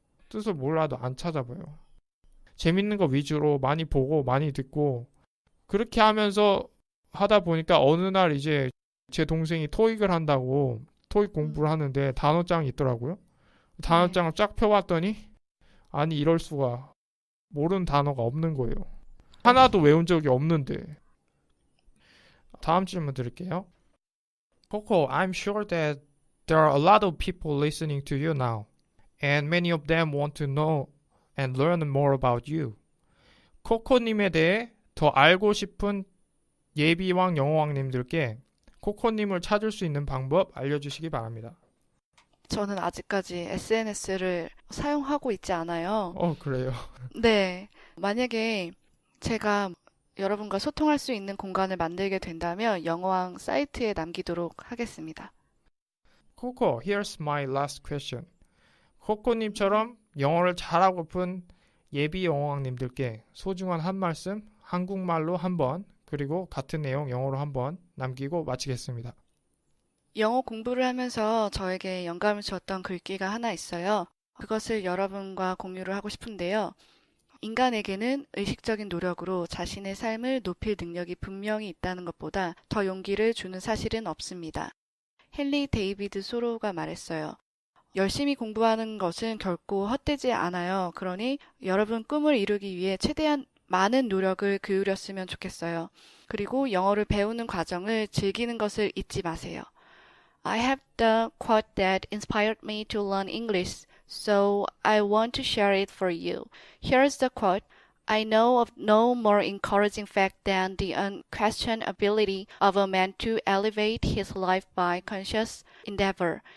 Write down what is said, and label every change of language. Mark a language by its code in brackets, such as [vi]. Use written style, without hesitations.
[ko] 뜻을 몰라도 안 찾아봐요. 재밌는 거 위주로 많이 보고 많이 듣고 그렇게 하면서 하다 보니까 어느 날 이제 제 동생이 토익을 한다고 토익 공부를 하는데 단어장이 있더라고요. 단어장을 쫙 펴봤더니 아니 이럴 수가 모르는 단어가 없는 거예요. 하나도 외운 적이 없는데. 다음 질문 드릴게요. [en] Coco, I'm sure that there are a lot of people listening to you now, and many of them want to know and learn more about you. [ko] 코코님에 대해 더 알고 싶은 예비왕 영어왕님들께 코코님을 찾을 수 있는 방법 알려주시기 바랍니다. 저는 아직까지 SNS를 사용하고 있지 않아요. 그래요? 네. 만약에 제가 여러분과 소통할 수 있는 공간을 만들게 된다면 영어왕 사이트에 남기도록 하겠습니다. [en] 코코, here's my last question. [ko] 코코님처럼 영어를 잘하고픈 예비 영어왕님들께 소중한 한 말씀 한국말로 한 번 그리고 같은 내용 영어로 한 번 남기고 마치겠습니다. 영어 공부를 하면서 저에게 영감을 주었던 글귀가 하나 있어요. 그것을 여러분과 공유를 하고 싶은데요. 인간에게는 의식적인 노력으로 자신의 삶을 높일 능력이 분명히 있다는 것보다 더 용기를 주는 사실은 없습니다. 헨리 데이비드 소로우가 말했어요. 열심히 공부하는 것은 결코 헛되지 않아요. 그러니 여러분 꿈을 이루기 위해 최대한 많은 노력을 기울였으면 좋겠어요. 그리고 영어를 배우는 과정을 즐기는 것을 잊지 마세요. [en] I have the quote that inspired me to learn English, so I want to share it for you. Here's the quote. I know of no more encouraging fact than the unquestioned ability of a man to elevate his life by conscious endeavor.